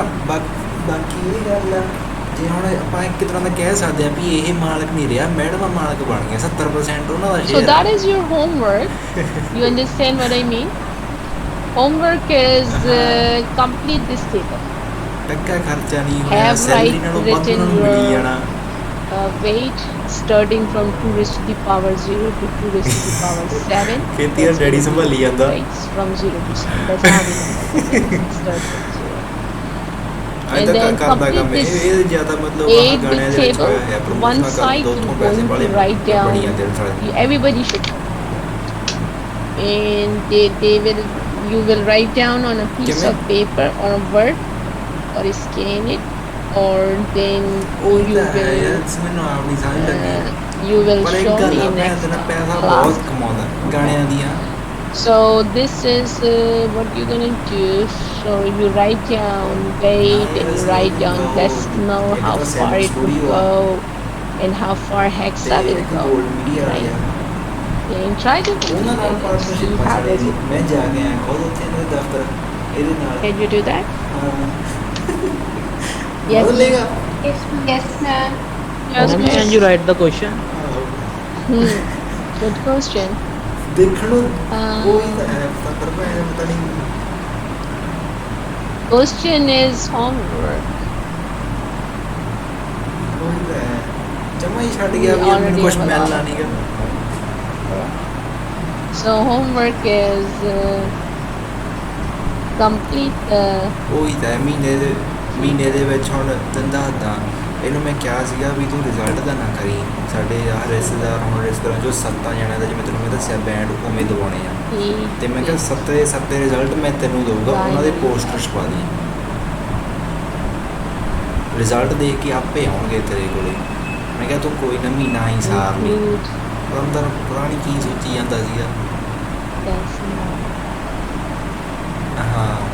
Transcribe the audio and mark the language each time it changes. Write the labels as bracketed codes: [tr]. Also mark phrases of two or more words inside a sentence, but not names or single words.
[pa] ਬਾਕੀ ਇਹ ਗੱਲ ਆ ਜੇ ਹੁਣ ਆਪਾਂ ਇੱਕ ਤਰ੍ਹਾਂ ਦਾ ਕਹਿ ਸਕਦੇ ਆ ਵੀ ਇਹ ਮਾਲਕ ਨਹੀਂ ਰਿਹਾ ਮੈਡਮ ਮਾਲਕ ਬਣ ਗਿਆ 70% ਉਹਨਾਂ ਦਾ [en] So [pa] ਸ਼ੇਅਰ [en] that is your homework. You understand what I mean? Homework is complete this table. [pa] ਟੱਕਾ ਖਰਚਾ ਨਹੀਂ ਹੋਇਆ [en] Have [pa] ਸੈਲਰੀ [en] right [pa] ਨਾਲੋਂ ਵੱਧ [en] written [pa] ਉਹਨਾਂ ਨੂੰ ਮਿਲੀ [en] your [pa] ਜਾਣਾ [en] weight starting from 2 raised to the power 0 to 2 raised to the power 7. [pa] ਖੇਤੀ ਦਾ ਡੈਡੀ ਸੰਭਾਲੀ ਜਾਂਦਾ [en] Right, from 0 to 7. That's how we start from 0. [pa] ਅੱਜ [en] And [pa] ਤੱਕ [en] then [pa] ਕਰਦਾ ਕੰਮ [en] complete this [pa] ਇਹ ਜ਼ਿਆਦਾ ਮਤਲਬ ਆਹ [en] 8 [pa] ਗਾਣਿਆਂ [en] big [pa] ਦੇ ਵਿੱਚ [en] table. [pa] ਹੋਇਆ ਹੈ [en] One [pa] ਪ੍ਰਮੋਸ਼ਨਾਂ [en] side [pa] ਕਰ ਦੋ [en] you're [pa] ਤੋਂ ਪੈਸੇ [en] going [pa] ਵਾਲੇ [en] to write [pa] ਬੜੀਆਂ [en] down. [pa] ਦਿਲ ਸਾਲੇ [en] Everybody should. And you will write down on a piece Give me- of paper or a word, or scan it, or then [pa] ਉਹ [en] you [pa] ਤਾਂ ਹੈ [en] will [pa] ਯਾਰ ਮੈਨੂੰ ਆਪ ਨਹੀਂ ਸਮਝ ਲੱਗੀ [en] you will [pa] ਪਰ ਇੱਕ [en] show [pa] ਗੱਲ [en] me [pa] ਆ ਮੈਂ [en] next [pa] ਤੇਰਾ ਪੈਸਾ [en] class. [pa] ਬਹੁਤ ਕਮਾਉਂਦਾ ਗਾਣਿਆਂ ਦੀਆਂ [en] So this is what you're gonna do. So you write down weight and you write down decimal, how far it will go, and how far hexa will go. [pa] ਗੋਲਡ ਮੀਡੀਆ ਆ ਗਿਆ [en] And try to [pa] ਉਹਨਾਂ ਨਾਲ [en] see [pa] ਪਾਰਟਨਰਸ਼ਿਪ [en] how [pa] ਸਾਡੇ [en] does it. [pa] ਮੈਂ ਜਾ ਕੇ ਆਇਆ ਖੁਦ ਉੱਥੇ ਇਹਨਾਂ ਦੇ ਦਫ਼ਤਰ ਇਹਦੇ ਨਾਲ [en] Can you do that? [pa] yes ਬਦਲੇਗਾ [en] Yes, ma'am. Yes, Can ma'am. you write the question? Good question. [pa] ਦੇਖਣ ਨੂੰ ਕੋਈ ਤਾਂ ਹੈ ਪਰ ਮੈਂ ਪਤਾ ਨਹੀਂ [en] Question is homework. [pa] ਕੋਈ ਤਾਂ ਹੈ ਜਮਾ ਹੀ ਛੱਡ ਗਿਆ ਵੀ ਮੈਨੂੰ ਕੁਝ ਮਿਲਣਾ ਨਹੀਂ ਗਾ [en] So homework is complete. [pa] ਉਹੀ ਤਾਂ ਹੈ, ਮਹੀਨੇ ਦੇ ਵਿੱਚ ਹੁਣ ਤੰਦਾ ਦਾ ਇਹਨੂੰ ਮੈਂ ਕਿਹਾ ਸੀਗਾ ਵੀ ਤੂੰ ਰਿਜ਼ਲਟ ਦਾ ਨਾ ਕਰੀ ਸਾਡੇ ਆਹ ਰਿਸ਼ਤੇਦਾਰ ਹੁਣ ਰਿਸ਼ਤੇਦਾਰਾਂ ਜੋ 7 ਜਣਿਆਂ ਦਾ ਜਿਵੇਂ ਤੈਨੂੰ ਮੈਂ ਦੱਸਿਆ ਬੈਂਡ ਉਵੇਂ ਦਵਾਉਣੇ ਆ ਤੇ ਮੈਂ ਕਿਹਾ 7 ਦੇ 7 ਰਿਜ਼ਲਟ ਮੈਂ ਤੈਨੂੰ ਦਊਗਾ ਉਹਨਾਂ ਦੇ ਪੋਸਟਰ ਛਪਾ ਦੀ ਰਿਜ਼ਲਟ ਦੇਖ ਕੇ ਆਪੇ ਆਉਣਗੇ ਤੇਰੇ ਕੋਲੇ ਮੈਂ ਕਿਹਾ ਤੂੰ ਕੋਈ ਨਾ ਮਹੀਨਾ ਹੀ ਸਾਰ ਲਈ ਅੰਦਰ ਪੁਰਾਣੀ ਕੀ ਸੋਚੀ ਜਾਂਦਾ ਸੀਗਾ ਹਾਂ